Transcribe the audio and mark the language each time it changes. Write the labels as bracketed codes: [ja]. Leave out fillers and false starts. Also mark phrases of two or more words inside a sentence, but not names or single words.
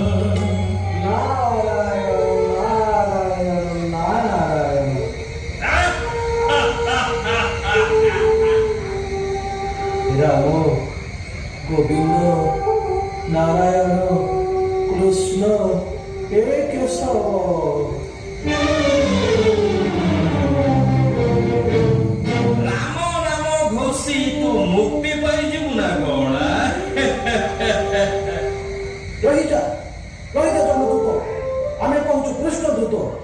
[or] নারায়ণ নারায়ণ নারায়ণ। ରାମ ଗୋବିନ୍ଦ ନାରାୟଣ କୃଷ୍ଣ ହେ କେଶବ। ରାମ ନାମ ଘୋଷି ତୁ ମୁକ୍ତି ପାଇଯିବୁ ନା କଣ? ରହିଯା ରହିଯା ଜମଦୂତ। ଆମେ କହୁଛୁ କୃଷ୍ଣ ଦୂତ।